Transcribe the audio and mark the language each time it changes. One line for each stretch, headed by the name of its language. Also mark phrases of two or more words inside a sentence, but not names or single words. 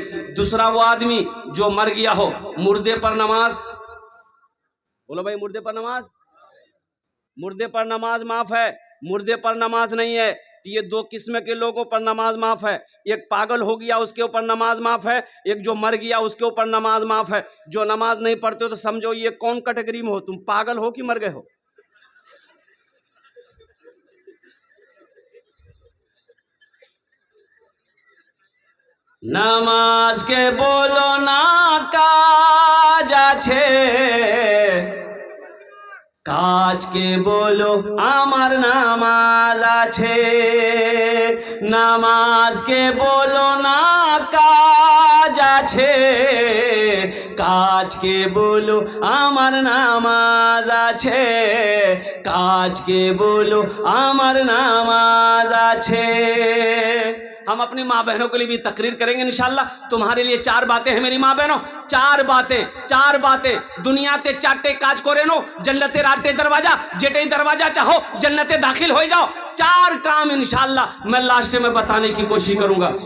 Urdu: دوسرا وہ آدمی جو مر گیا ہو، مردے پر نماز، بولو بھائی مردے پر نماز، مردے پر نماز معاف ہے، مردے پر نماز نہیں ہے. یہ دو قسم کے لوگوں پر نماز معاف ہے. ایک پاگل ہو گیا اس کے اوپر نماز معاف ہے، ایک جو مر گیا اس کے اوپر نماز معاف ہے. جو نماز نہیں پڑھتے ہو تو سمجھو یہ کون کیٹیگری میں ہو، تم پاگل ہو کہ مر گئے ہو.
Bangla: নামাজ কে বলো না কাজ আছে, কাজকে বলো আমার নামাজ আছে. নামাজকে বলো না কাজ আছে, কাজকে বলো আমার নামাজ আছে, কাজকে বলো আমার নামাজ আছে.
Urdu: ہم اپنی ماں بہنوں کے لیے بھی تقریر کریں گے انشاءاللہ. تمہارے لیے 4 باتیں ہیں میری ماں بہنوں، 4 باتیں.
Bangla: দুনিয়াতে 4টে কাজ করেন জান্নাতে 8টে দরওয়াজা, যেটে দরওয়াজা
Urdu: چاہو جنتے داخل ہو جاؤ. 4 کام انشاءاللہ میں لاسٹ میں بتانے کی کوشش کروں گا.